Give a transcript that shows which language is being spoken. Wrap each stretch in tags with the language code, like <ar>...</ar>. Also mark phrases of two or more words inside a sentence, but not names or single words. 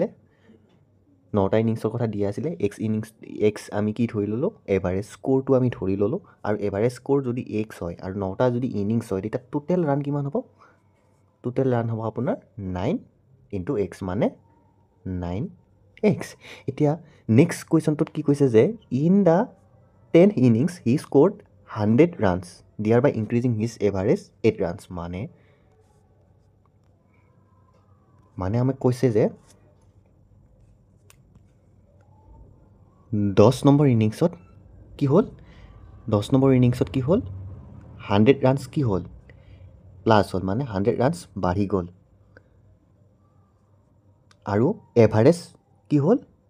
<as>9টা ইনিংছৰ কথা দিয়া আছিলে। এক্স আমি কি ধৰি ল'লোঁ?</as> <en>average scoreটো</en> <as>আমি ধৰি ল'লোঁ। আৰু</as> <en>average score</en> <as>যদি এক্স হয় আৰু 9টা যদি ইনিংছ হয়, তেতিয়া</as> <en>total run</en> <as>কিমান হ'ব?</as> <en>total run</en> <as>হ'ব আপোনাৰ 9</as> <en>into x,</en> <as>মানে 9x। এতিয়া next questionটোত কি কৈছে যে</as> <en>in the 10 innings he scored 100 runs, thereby increasing his average 8 runs,</en> <as>মানে আমাক কৈছে যে 10 নম্বৰ ইনিংছত কি হ'ল? 10 নম্বৰ ইনিংছত কি হ'ল? 100 runs কি হ'ল? প্লাছ হ'ল, মানে 100 runs বাঢ়ি গ'ল। আৰু এভাৰেজ কি হ'ল?</as>